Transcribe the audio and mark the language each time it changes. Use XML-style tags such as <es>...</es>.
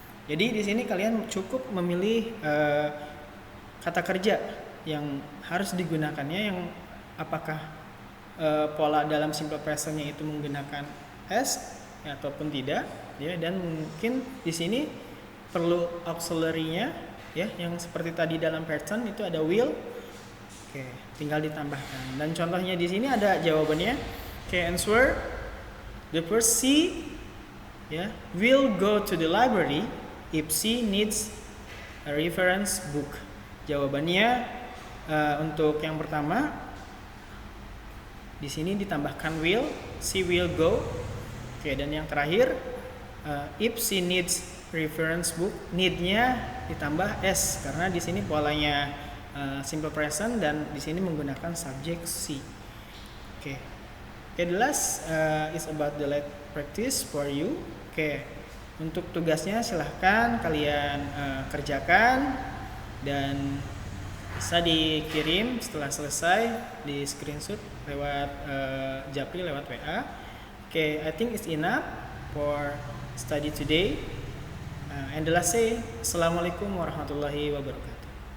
<id>Jadi di sini kalian cukup memilih kata kerja yang harus digunakannya, yang apakah pola dalam simple present-nya itu menggunakan s ya, ataupun tidak, ya, dan mungkin di sini perlu auxiliary-nya, ya, yang seperti tadi dalam pattern itu ada will. Oke, tinggal ditambahkan. Dan contohnya di sini ada jawabannya.</id> <en>Oke, answer the first C, ya, will go to the library if C needs a reference book.</en> <id>Jawabannya untuk yang pertama di sini ditambahkan will,</id> <en>she will go.</en> <id>Oke, dan yang terakhir</id> <en>if she needs reference book,</en> <id>need-nya ditambah s karena di sini polanya simple present dan di sini menggunakan subjek she.</id> <en>Oke, the last is about the lab practice for you.</en> <id>Oke, untuk tugasnya silahkan kalian kerjakan dan bisa dikirim setelah selesai, di screenshot lewat Japri, lewat WA.</id> <en>Oke, I think it's enough for study today. And the last say,</en> <ar>Assalamualaikum warahmatullahi wabarakatuh.</ar>